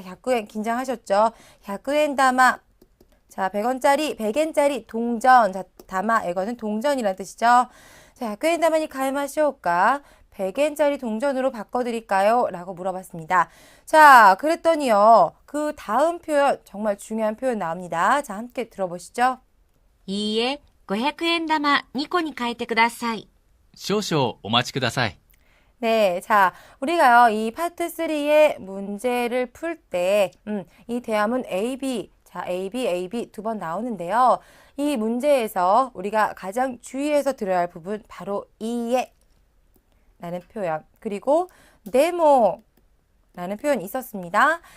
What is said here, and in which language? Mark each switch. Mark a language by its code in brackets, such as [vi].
[ko] 100엔 긴장하셨죠? 100엔 다마, 자, 100원짜리, 100엔짜리 동전, 자, 다마, 이거는 동전이라는 뜻이죠. 자, [ja] 100엔 다마니 가이마시오까 [ko] 100엔짜리 동전으로 바꿔드릴까요? 라고 물어봤습니다. 자, 그랬더니요, 그 다음 표현, 정말 중요한 표현 나옵니다. 자, 함께 들어보시죠. [ja] いいえ、500円玉2個に変えてください。少々お待ちください。 [ko] 네, 자, 우리가요, 이 파트 3의 문제를 풀 때, 이 대화문 A, B, 자, A, B, A, B 두 번 나오는데요. 이 문제에서 우리가 가장 주의해서 들어야 할 부분, 바로 이에 라는 표현, 그리고 네모 라는 표현이 있었습니다.